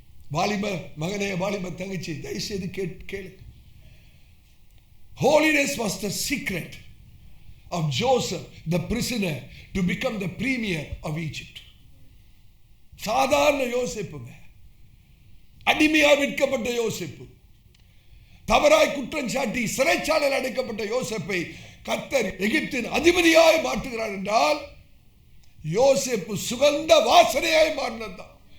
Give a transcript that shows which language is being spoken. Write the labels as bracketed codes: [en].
[ta] வாலிப மகனே, வாலிப தங்கச்சி, தயவுசெய்து கேளு. [en] Holiness was the secret of Joseph, the prisoner, to become the premier of Egypt. [ta] சாதாரண யோசேப்புங்க, அடிமையா விற்கப்பட்ட யோசேப்பு, தவறாய் குற்றம் சாட்டி சிறைச்சாலையில் அடைக்கப்பட்ட யோசேப்பை கர்த்தர் எகிப்தின் அதிபதியாய் மாற்றுகிறார் என்றால் யோசேப்பு சுகந்த வாசனையாய் மாறினதான்.